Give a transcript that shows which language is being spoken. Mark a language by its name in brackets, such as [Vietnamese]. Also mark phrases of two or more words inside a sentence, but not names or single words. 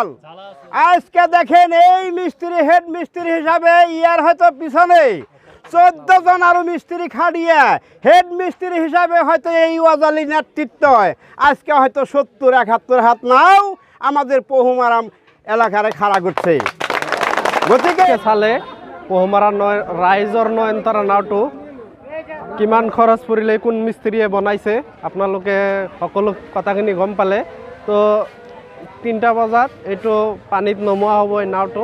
[Bangla] আজকে দেখেন এই মিস্ত্রি হেড মিস্ত্রি হিসাবে ইয়ার হয়তো পিছনে 14 জন আরো মিস্ত্রি খাড়িয়ে হেড মিস্ত্রি হিসাবে হয়তো এই ওয়াজালি নেতৃত্ব আজকে হয়তো 70-71 হাত নাও আমাদের পহুমারাম এলাকায় খাড়া করছে। [Assamese] গতিকে চালে পহুমারা ৰাইজৰ নয়নতাৰা নাওটো কিমান খৰচ পৰিলে কোন মিস্ত্ৰীয়ে বনাইছে আপোনালোকে সকলো কথাখিনি গম পালে। তো 3টা বজাত এইটো পানীত নমোৱা হ'ব এই নাওটো।